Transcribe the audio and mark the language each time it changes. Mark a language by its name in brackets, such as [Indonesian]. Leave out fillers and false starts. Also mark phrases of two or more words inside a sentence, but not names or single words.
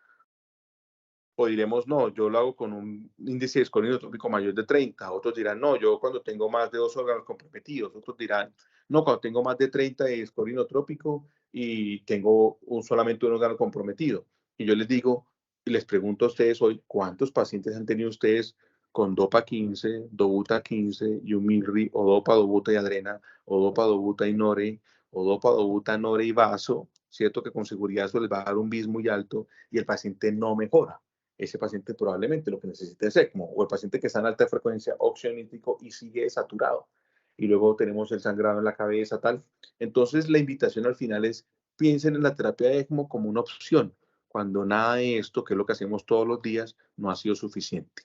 [Spanish] O diremos, no, yo lo hago con un índice de score inotrópico mayor de 30. Otros dirán, no, yo cuando tengo más de 2 órganos comprometidos. Otros dirán, no, cuando tengo más de 30 de score inotrópico y tengo solamente un órgano comprometido. Y yo les digo, y les pregunto a ustedes hoy, ¿cuántos pacientes han tenido ustedes con DOPA 15, DOBUTA 15, YUMIRRI, o DOPA, DOBUTA y adrena, o DOPA, DOBUTA y NORE, o DOPA, DOBUTA, NORE y vaso? Cierto que con seguridad eso les va a dar un BIS muy alto y el paciente no mejora. Ese paciente probablemente lo que necesite es ECMO, o el paciente que está en alta frecuencia óxido nítrico y sigue saturado. Y luego tenemos el sangrado en la cabeza, tal. Entonces, la invitación al final es, piensen en la terapia de ECMO como una opción, cuando nada de esto, que es lo que hacemos todos los días, no ha sido suficiente.